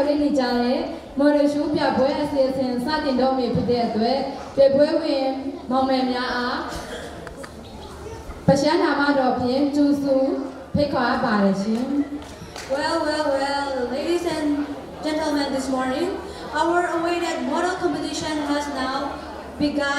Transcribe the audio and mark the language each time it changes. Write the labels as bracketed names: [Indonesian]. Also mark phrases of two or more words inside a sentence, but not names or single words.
[Burmese] လေးနေကြတဲ့မော်ဒယ်ရှိုးပြပွဲအစီအစဉ်စတင်တော့မြဖြစ်တဲ့အတွက်ပြပွဲဝင်မောင်မယ်များအားပရှမ်းနာမတော်ဖြင့်ကျူစုဖိတ်ခေါ်ပါတယ်ရှင် [English] Well, ladies and gentlemen, this morning, our awaited model competition has now begun.